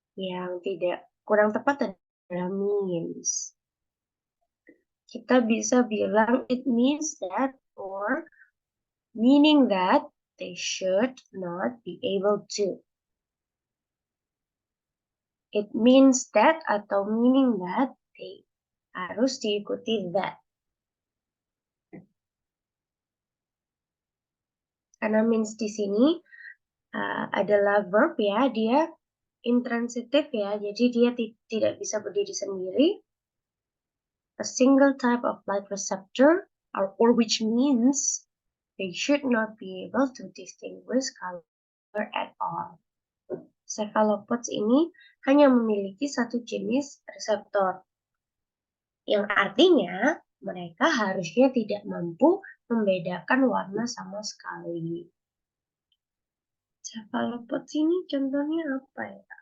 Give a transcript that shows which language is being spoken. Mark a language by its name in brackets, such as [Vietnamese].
[Indonesian] Yang tidak kurang tepat adalah means. Kita bisa bilang [English] it means that or meaning that they should not be able to. It means that atau meaning that they [Indonesian] harus diikuti [English] that. [Indonesian] Karena means di sini adalah verb ya, dia intransitif ya, jadi dia tidak bisa berdiri sendiri. [English] A single type of light receptor, or which means they should not be able to distinguish color at all. [Indonesian] Cephalopods ini hanya memiliki satu jenis reseptor, yang artinya mereka harusnya tidak mampu membedakan warna sama sekali. Cephalopods ini contohnya apa ya?